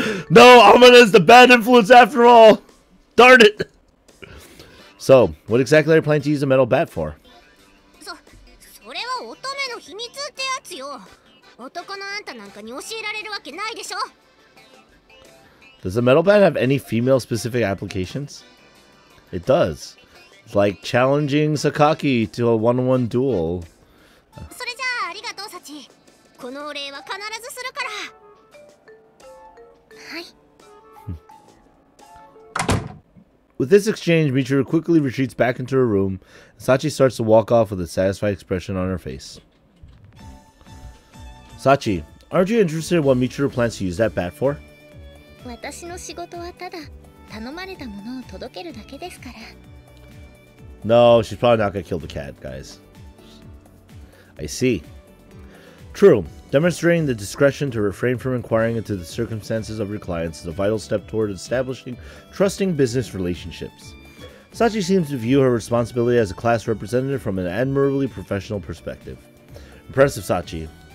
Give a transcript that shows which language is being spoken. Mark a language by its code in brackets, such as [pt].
[en] No, Amane is the bad influence after all. Darn it. So, what exactly are you planning to use a metal bat for? [ja] それは乙女の秘密ってやつよ。男のあんたなんかに教えられるわけないでしょ。 [en] Does the metal bat have any female-specific applications? It does. It's like challenging Sakaki to a one-on-one duel. [ja] それじゃあありがとう、サチ。このお礼は必ずするから。はい。 [en] With this exchange, Michiru quickly retreats back into her room, and Sachi starts to walk off with a satisfied expression on her face. Sachi, aren't you interested in what Michiru plans to use that bat for? [ja] 私の仕事はただ頼まれたものを届けるだけですから。 [en] No, she's probably not gonna kill the cat, guys. I see. True. Demonstrating the discretion to refrain from inquiring into the circumstances of your clients is a vital step toward establishing trusting business relationships. Sachi seems to view her responsibility as a class representative from an admirably professional perspective. Impressive, Sachi.